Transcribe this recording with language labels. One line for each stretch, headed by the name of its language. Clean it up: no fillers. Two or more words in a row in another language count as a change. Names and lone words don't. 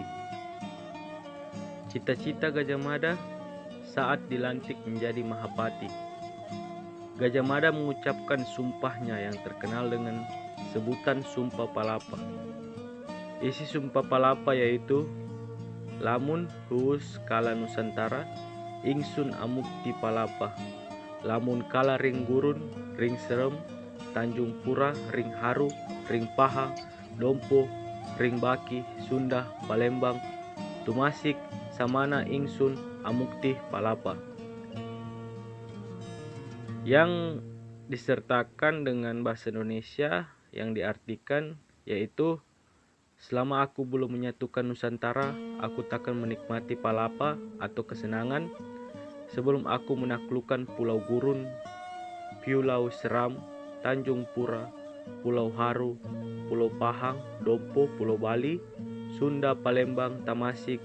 Indonesian: Cita-cita Gajah Mada saat dilantik menjadi Mahapati. Gajah Mada mengucapkan sumpahnya yang terkenal dengan sebutan Sumpah Palapa. Isi Sumpah Palapa yaitu,
Kawi: lamun huus kala Nusantara, ingsun amukti palapa. Lamun kala ring gurun, ring serem, Tanjung Pura, ring haru, ring paha, dompo, ring baki, Sunda, Palembang, tumasik, samana ingsun amukti palapa.
Indonesian: Yang disertakan dengan bahasa Indonesia yang diartikan yaitu, selama aku belum menyatukan Nusantara, aku takkan menikmati palapa atau kesenangan sebelum aku menaklukkan Pulau Gurun, Pulau Seram, Tanjung Pura, Pulau Haru, Pulau Pahang, Dompo, Pulau Bali, Sunda, Palembang, Tamasik.